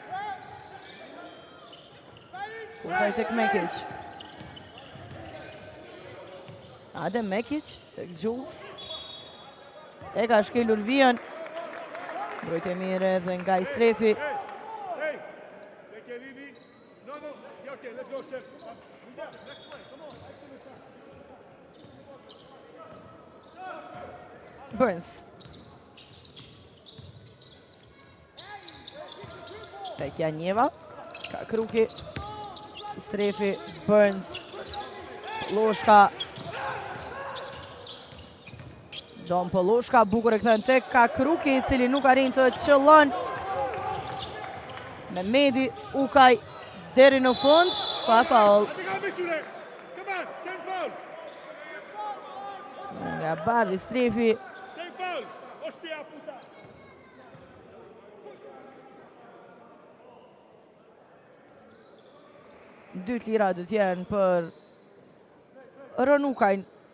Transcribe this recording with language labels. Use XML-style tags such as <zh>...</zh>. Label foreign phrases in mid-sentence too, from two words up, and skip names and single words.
<sq>Kurtaj tek Mekic. Adem Mekic tek Jules. E ka shkelur vijën. Mbrojtje mirë edhe nga i strefi. Hey, Tekelini.</sq> <en>No, yeah, okay, let's go, chef. Next play, come on.</en> <sq>Burns. Tek Janjeva. Ka Kruki. Strefi, Burns. Poloshka. Don Poloshka, bukur e këthen tek ka Kruki, i cili nuk arrin të qëllon. Mehmedi Ukaj deri në fund, ka faul.</sq> <en>I think I missed you there. Come on, same fouls.</en> <sq>Nga Bardhi Strefi.</sq> <en>Same fouls.</en> <es>Ostia puta.</es> <sq>Dytë lira do t'jenë për Rënukajn.</sq>